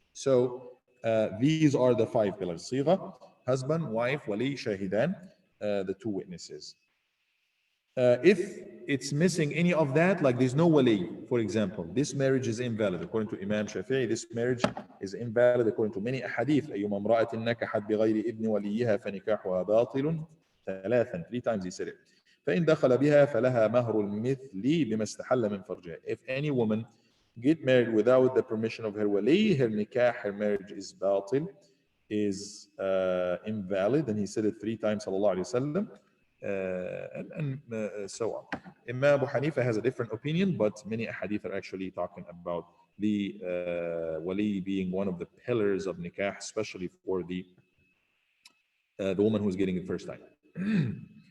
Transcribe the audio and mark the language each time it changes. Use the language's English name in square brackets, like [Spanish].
[English] So these are the 5 pillars: sigha, husband, wife, wali, shahidan, the 2 witnesses. If it's missing any of that, like there's no wali, for example, this marriage is invalid according to Imam Shafi'i. This marriage is invalid according to many ahadith. [Arabic] أيما امرأة نكحت بغير إذن وليها فنكاحها باطل [English] 3 times he said it. [Arabic] فإن دخل بها فلها مهر المثل بما استحل من فرجها. [English] If any woman get married without the permission of her wali, her nikah, her marriage is batil, is invalid, and he said it 3 times, sallallahu alaihi wasallam. And so on. Imam Abu Hanifa has a different opinion, but many hadith are actually talking about the wali being one of the pillars of nikah, especially for the woman who's getting it first time.